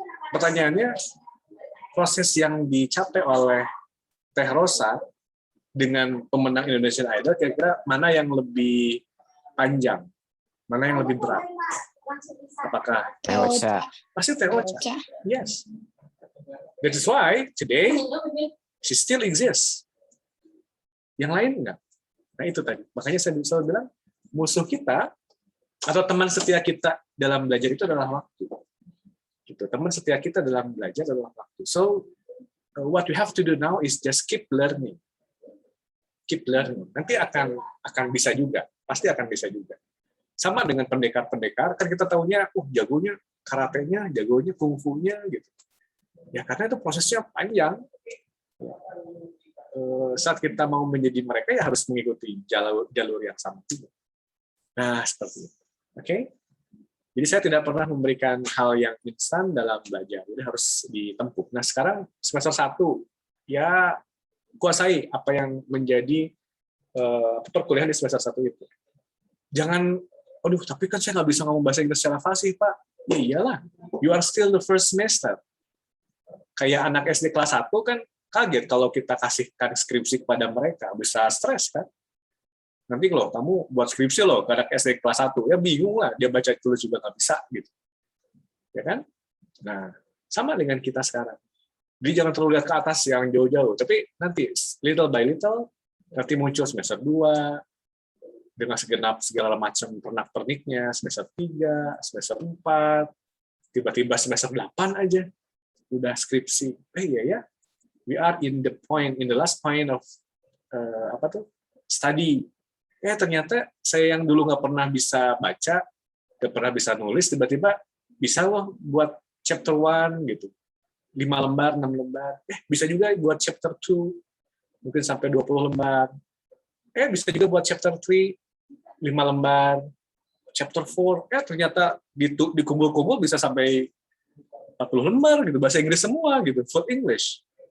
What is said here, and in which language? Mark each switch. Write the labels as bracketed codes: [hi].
[id] Pertanyaannya, proses yang dicapai oleh Teh Rosa dengan pemenang Indonesian Idol, kira-kira mana yang lebih panjang, mana yang lebih berat? Apakah Teh Ocha? Pasti Teh Ocha. [en] Yes. That is why today she still exists. [id] Yang lain enggak. Nah itu tadi. Makanya saya selalu bilang musuh kita Atau teman setia kita dalam belajar itu adalah waktu. Gitu. Teman setia kita dalam belajar adalah waktu. [en] So what we have to do now is just keep learning. Keep learning. [id] Nanti akan bisa juga. Pasti akan bisa juga. Sama dengan pendekar-pendekar, kan kita tahunya, jagonya karatenya, jagonya kungfunya, gitu. Ya karena itu prosesnya panjang. Saat kita mau menjadi mereka, ya harus mengikuti jalur yang sama. Nah, seperti itu. Oke? Jadi saya tidak pernah memberikan hal yang instan dalam belajar. Jadi harus ditempuh. Nah, sekarang semester 1, ya kuasai apa yang menjadi perkuliahan di semester 1 itu. Jangan, tapi kan saya nggak bisa ngomong bahasa Inggris secara fasih, Pak. Ya iyalah, [en] you are still the first semester. [id] Kayak anak SD kelas 1 kan kaget kalau kita kasihkan skripsi kepada mereka, bisa stres kan? Nanti kalau kamu buat skripsi loh ke anak SD kelas 1, ya bingung lah, dia baca tulis juga nggak bisa gitu. Ya kan? Nah, sama dengan kita sekarang. Jadi jangan terlalu lihat ke atas yang jauh-jauh, tapi nanti [en] little by little [id] nanti muncul semester 2 dengan segenap segala macam pernak-perniknya, semester 3, semester 4, tiba-tiba semester 8 aja udah skripsi. Iya ya. [en] We are in the last point of study. [id] Ternyata saya yang dulu nggak pernah bisa baca, nggak pernah bisa nulis, tiba-tiba bisa loh buat chapter 1 gitu. 5 lembar, 6 lembar. Bisa juga buat chapter 2, mungkin sampai 20 lembar. Bisa juga buat chapter 3, 5 lembar. Chapter 4, ternyata dikumpul-kumpul bisa sampai 40 lembar gitu, bahasa Inggris semua gitu, [en] full English.